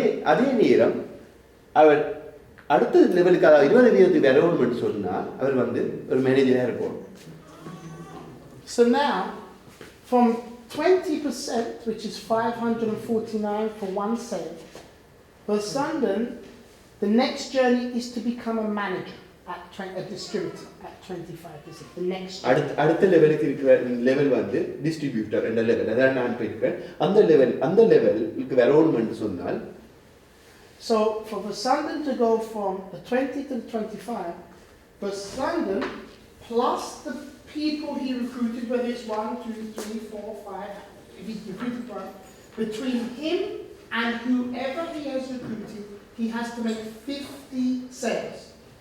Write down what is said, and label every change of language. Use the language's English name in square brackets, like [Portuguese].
[Tamil] அதே நேரம் அவர் அடுத்த லெவலுக்கு அதாவது 20% வரணும்னு சொன்னால் அவர் வந்து ஒரு மேனேஜராக இருக்கும். [English] So now, from 20%, which is 549 for 1 sale, for Sundan, the next journey is to become a manager, a distributor at 25%. The next journey. [Tamil] அடுத்த லெவலுக்கு இருக்கிற லெவல் வந்து டிஸ்ட்ரிபியூட்டர் என்ற லெவல். அதான் நான் போயிருக்கேன். அந்த லெவலுக்கு வரணும்னு சொன்னால் [English] So for Vasandan to go from the 20 to the 25, Vasandan plus the people he recruited, whether it's 1, 2, 3, 4, 5, if he's recruited 1, between him and whoever he has recruited, he has to make 50 sales.